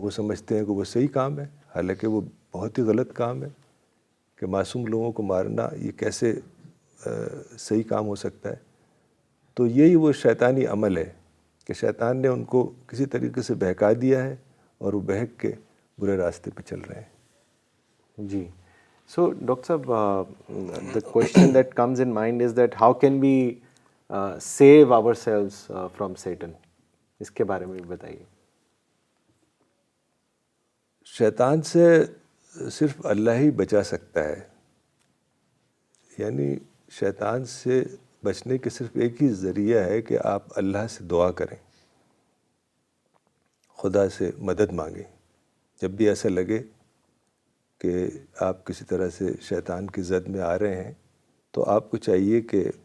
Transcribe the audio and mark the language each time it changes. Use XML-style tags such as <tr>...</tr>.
<ur>وہ سمجھتے ہیں کہ وہ صحیح کام ہے، حالانکہ وہ بہت ہی غلط کام ہے کہ معصوم لوگوں کو مارنا یہ کیسے صحیح کام ہو سکتا ہے۔ تو یہی وہ شیطانی عمل ہے کہ شیطان نے ان کو کسی طریقے سے بہکا دیا ہے اور وہ بہک کے برے راستے پہ چل رہے ہیں۔ جی سو ڈاکٹر صاحب</ur> <en>the question that comes in mind is that how can we save ourselves from Satan؟</en> <ur>اس کے بارے میں بھی بتائیے۔ شیطان سے صرف اللہ ہی بچا سکتا ہے، یعنی شیطان سے بچنے کے صرف ایک ہی ذریعہ ہے کہ آپ اللہ سے دعا کریں، خدا سے مدد مانگیں۔ جب بھی ایسا لگے کہ آپ کسی طرح سے شیطان کی زد میں آ رہے ہیں، تو آپ کو چاہیے کہ</ur>